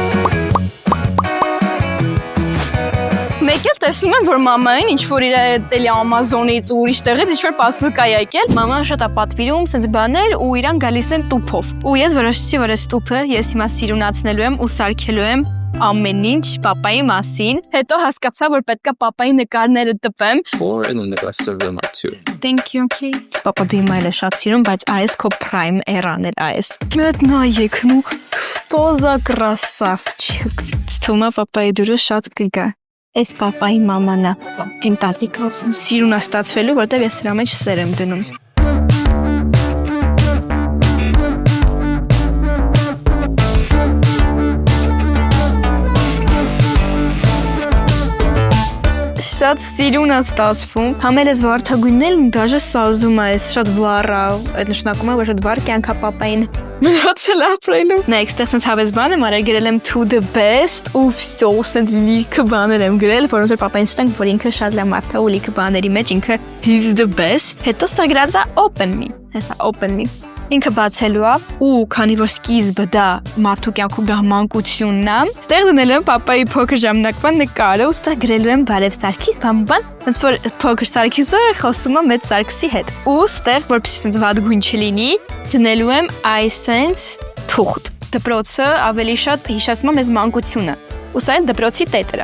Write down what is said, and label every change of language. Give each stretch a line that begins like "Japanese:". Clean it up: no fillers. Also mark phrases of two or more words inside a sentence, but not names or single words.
Armenian: Մեկ էլ տեսնում եմ, որ մամային ինչ-որ իր էլի Ամազոնից ու ուրիշ տեղից ինչ-որ պասլուկա եկել, մաման շատ է պատվիրում, սենց բաներ ու իրան գալիս են տուփով։ Ու ես որոշեցի, որ այս տուփը ես հիմա սիրունացնելու եմ ու սարքելու եմ ամեն ինչ պապայի մասին։ Հետո հասկացա, որ պետքա պապայի նկարները տպեմ։
English: 4 and then the rest of them are 2. Thank you,
Armenian: okay։ Պապա դու հիմա էլ է շատ սիրում, բայց այս քո
English: prime era-
Armenian: ն էլ այս։ Մեծ նայեք,
Russian: ну что за красавчик։
Armenian: Ստումա պապայի դուրը շատ կգա։ Այս պապայի մաման է, իմ տատիկը սիրուն է ստացվելու, որտեղ ես սրա մեջ սեր եմ դնում։ Շատ սիրուն է ստացվում, համել ես վարդագույնն էլ դաժե սազում է, շատ վառ է, այդ նշանակում է, որ շատ վառ կյանք է պապային մնացել ապրելու։ Նայեք, ստեղ սենց հավես բան եմ արել, գրել եմ
English: to the best
Armenian: ու վսո, սենց լիքը բաներ եմ գրել, որոնց որ պապային ստենք, որ ինքը շատ լավ մարդ է ու լիքը բաների մեջ ինքը
English: he's the best։
Armenian: Հետո ստա գրած է
English: open me,
Armenian: հեսա
English: open me։
Armenian: Ինքը բացելու է ու քանի որ սկիզբը դա մարդու կյանքում դա մանկությունն է, ստեղ դնել եմ պապայի փոքր ժամանակվա նկարը ու ստեղ գրելու եմ բարև Սարգիս, բան, ոնց որ փոքր Սարգիսը խոսում է մեծ Սարգսի հետ։ Ու ստեղ որպեսզի սենց վատ գույն չլինի, դնելու եմ այսենց թուղթ։ Դպրոցը ավելի շատ հիշեցնում է մեզ մանկությունը։ Ու սա էլ դպրոցի տետր է։